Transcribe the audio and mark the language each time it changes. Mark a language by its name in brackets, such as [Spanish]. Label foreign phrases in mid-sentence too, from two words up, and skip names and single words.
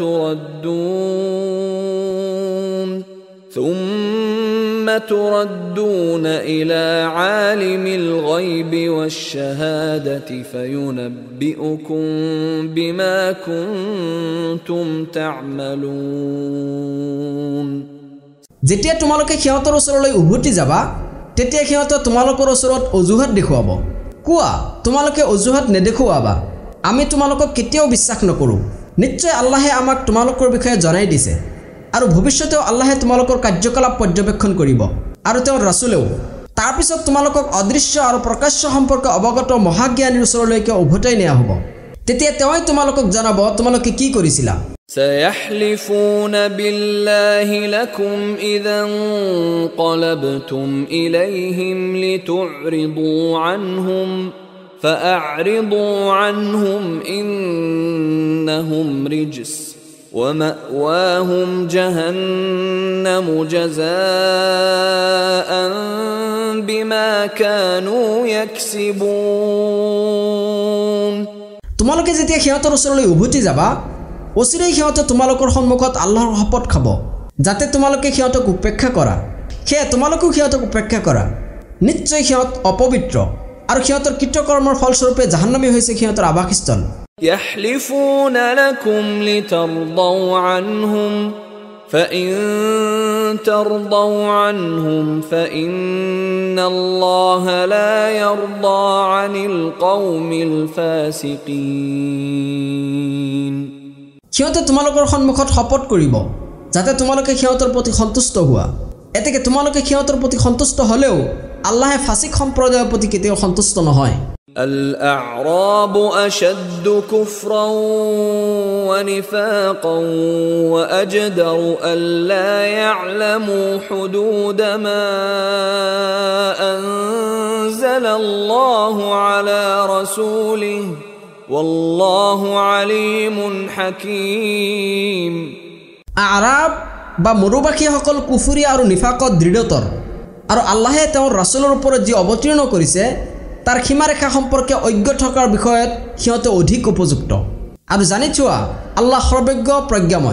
[Arabic] تردون إلى عالم الغيب والشهادة فينبئكم بما كنتم تعملون [Assamese] যেতিয়া তোমালোকে সিহঁতৰ ওচৰলৈ উভতি যাবা তেতিয়া সিহঁতে তোমালোকৰ ওচৰত অজুহাত দেখুৱাব কোৱা তোমালোকে অজুহাত নেদেখুৱাবা আমি তোমালোকক কেতিয়াও বিশ্বাস নকৰো নিশ্চয় আল্লাহে আমাক তোমালোকৰ বিষয়ে জনাই দিছে আৰু ভৱিষ্যতেও আল্লাহে তোমালোকৰ কাৰ্যকলাপ পৰ্যবেক্ষণ কৰিব আৰু তেওঁৰ ৰাসূলেও তাৰ পিছত তোমালোকক অদৃশ্য আৰু প্ৰকাশ্য সম্পৰ্কে অৱগত মহাজ্ঞানীৰ ওচৰলৈকে উভতাই নিয়া হ'ব তেতিয়া তেওঁই তোমালোকক জনাব তোমালোকে কি কৰিছিলা [Arabic] سيحلفون بالله لكم إذا انقلبتم إليهم لتعرضوا عنهم فأعرضوا عنهم إنهم رجس ومأواهم جهنم جزاء بما كانوا يكسبون [Assamese] তোমালোকে যেতিয়া সিহঁতৰ ওচৰলৈ উভতি যাবা অচিৰেই সিহঁতে তোমালোকৰ সন্মুখত আল্লাহৰ শপত খাব যাতে তোমালোকে সিহঁতক উপেক্ষা কৰা সেয়ে তোমালোকো সিহঁতক উপেক্ষা কৰা নিশ্চয় সিহঁত অপবিত্ৰ আৰু সিহঁতৰ কৃতকৰ্মৰ ফলস্বৰূপে জাহান্নামী হৈছে সিহঁতৰ আবাসস্থল [Arabic] يحلفون لكم لترضوا عنهم فإن ترضوا عنهم فإن الله لا يرضى عن القوم الفاسقين [Assamese] সিহঁতে তোমালোকৰ সন্মুখত শপত কৰিব যাতে তোমালোকে সিহঁতৰ প্ৰতি সন্তুষ্ট হোৱা এতেকে তোমালোকে সিহঁতৰ প্ৰতি সন্তুষ্ট হ'লেও আল্লাহে ফাসিক সম্প্ৰদায়ৰ প্ৰতি কেতিয়াও সন্তুষ্ট নহয় [Arabic] الأعراب أشد كفرا ونفاقا وأجدر ألا يعلموا حدود ما أنزل الله على رسوله والله عليم حكيم [Assamese] আৰাব বা মৰুবাসীসকল কুফুৰী আৰু নিফাকত দৃঢ়তৰ আৰু আল্লাহে তেওঁৰ ৰাসূলৰ ওপৰত যি অৱতীৰ্ণ কৰিছে তাৰ সীমাৰেখা সম্পৰ্কে অজ্ঞ থকাৰ বিষয়ত সিহঁতে অধিক উপযুক্ত আৰু জানি থোৱা আল্লাহ সৰ্বজ্ঞ প্ৰজ্ঞাময়